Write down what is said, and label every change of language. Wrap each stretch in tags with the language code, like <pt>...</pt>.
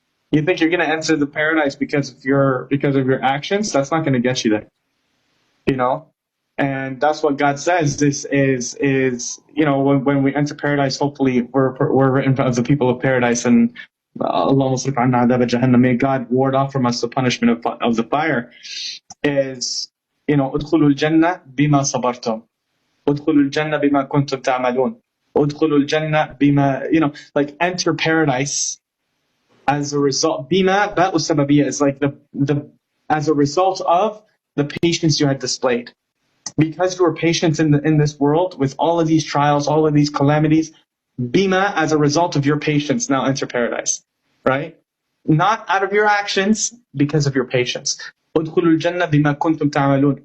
<en>You think you're going to enter the paradise because of your actions? That's not going to get you there. And that's what God says. This is when we enter paradise, hopefully we're written of the people of paradise, and may God ward off from us the punishment of the fire. Is</en> <ar>ادخلوا الجنة بما صبرتم, ادخلوا الجنة بما كنتم تعملون, ادخلوا الجنة بما</ar> <en>enter paradise as a result.</en> <ar>Bima ba'u sababiyya</ar> <en>is the as a result of the patience you had displayed. Because you were patient in this world with all of these trials, all of these calamities, bima, as a result of your patience, now enter paradise, right? Not out of your actions, because of your patience.</en> <ar>Udkhulul jannah bima kuntum ta'malun.</ar>